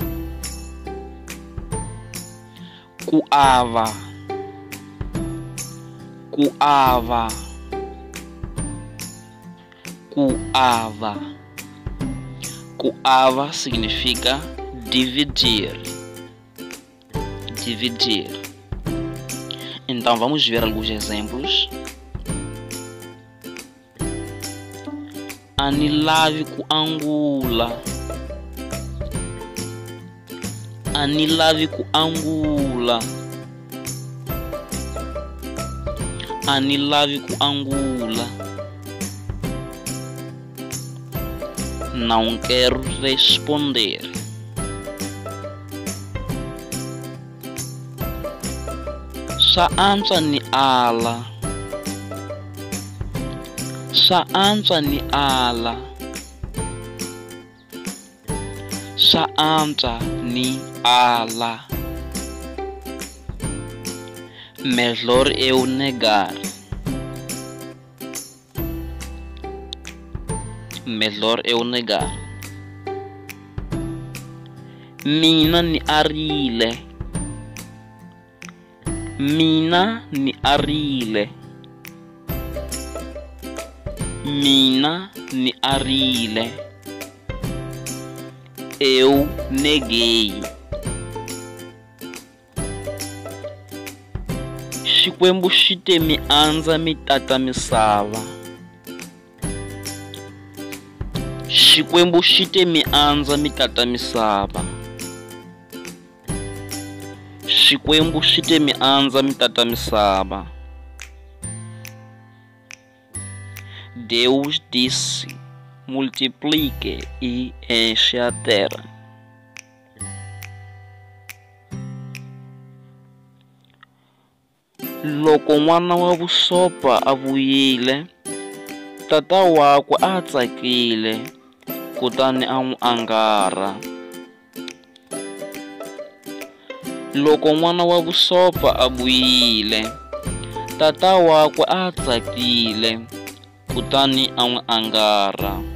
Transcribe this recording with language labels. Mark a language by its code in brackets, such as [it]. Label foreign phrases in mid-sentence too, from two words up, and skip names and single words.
[ts] Coava, coava. Coava. [pt] Coava significa dividir. Dividir. Então vamos ver alguns exemplos. [ts] Anilave kuangula. Anilave kuangula. Anilave kuangula. [pt] Não quero responder. [ts] Sa antswa ni ala. Sa antswa ni ala. Sa antswa ni ala. [pt] Melhor eu negar. Melhor eu negar. [ts] Mina ni arile. Mina ni arile. Mina ni arile. [pt] Eu neguei. [ts] Xikwembu xi te mi andza mi tata misava. Xikwembu xi te mi andza mi tata misava. Xikwembu xi te mi andza mi tata misava. [pt] Deus disse: multiplique e enche a terra. [ts] Loko n'wana wa vusopfa a vuyile, tata wakwe a tsakile, kutani a n'wi angara. Loko n'wana wa vusopfa a vuyile, tata wakwe a tsakile, kutani a n'wi angarha.